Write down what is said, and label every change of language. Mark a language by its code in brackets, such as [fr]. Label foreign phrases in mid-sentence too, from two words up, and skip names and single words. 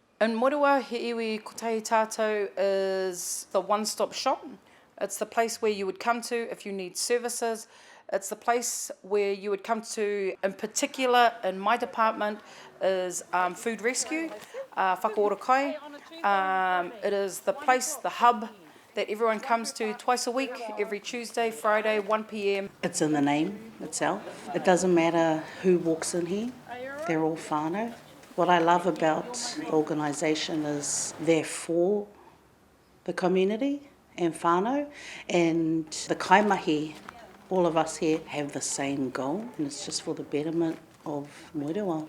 [en] In Moerewa, he Iwi Kotahi Tatou is the one-stop shop. It's the place where you would come to if you need services. It's the place where you would come to, in particular, in my department, is food rescue, [mi] whakaora kai. [en] It is the place, the hub, that everyone comes to twice a week, every Tuesday, Friday, 1 p.m. It's in the name itself. It doesn't matter who walks in here, they're all whānau. What I love about the organisation is they're for the community and whānau, and the kaimahi, all of us here have the same goal, and it's just for the betterment of Moerewa.